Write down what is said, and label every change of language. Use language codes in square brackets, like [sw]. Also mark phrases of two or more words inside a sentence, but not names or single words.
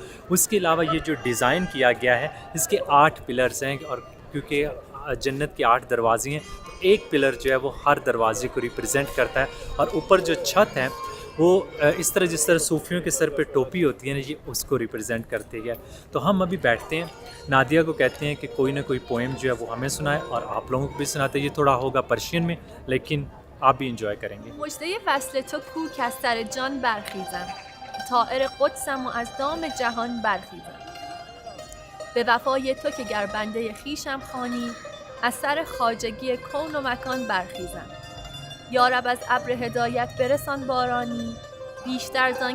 [hi] उसके अलावा ये जो डिज़ाइन किया गया है, इसके 8 पिलर्स हैं और क्योंकि जन्नत के 8 दरवाजे हैं तो एक पिलर जो है वो हर दरवाजे को रिप्रेजेंट करता है और ऊपर जो छत है वो इस तरह जिस तरह सूफियों के सर पे टोपी होती है ना, ये उसको रिप्रेजेंट करती है। तो हम अभी बैठते हैं, नादिया को कहते हैं कि कोई ना कोई पोएम जो है वो हमें सुनाए और आप लोगों को भी सुनाते हैं। ये थोड़ा होगा पर्शियन में, लेकिन आप भी इंजॉय करेंगे। [fa] مژده وصل تو کو که از سر جان برخیزم طائر قدسم و از دام جهان برخیزم به وفای تو که گر بنده خویشم خوانی از سر خواجگی کون و مکان برخیزم یا رب از ابر هدایت برسان بارانی بیشتر زان